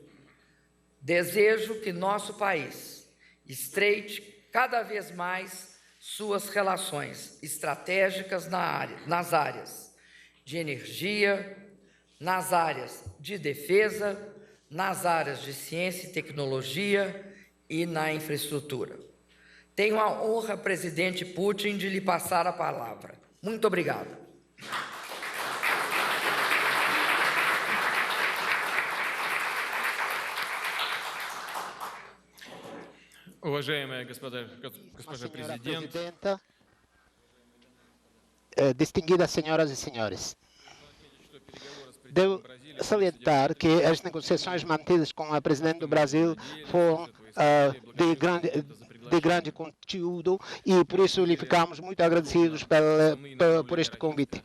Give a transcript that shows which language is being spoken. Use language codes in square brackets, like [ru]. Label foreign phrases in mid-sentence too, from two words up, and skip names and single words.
[pt] Desejo que nosso país estreite cada vez mais suas relações estratégicas nas áreas de energia, nas áreas de defesa, nas áreas de ciência e tecnologia e na infraestrutura. Tenho a honra, presidente Putin, de lhe passar a palavra. Muito obrigado. [ru] Уважаемая госпожа президент, [pt] distinguidas senhoras e senhores, devo salientar que as negociações mantidas com a presidente do Brasil foram de grande conteúdo e por isso lhe ficamos muito agradecidos por este convite.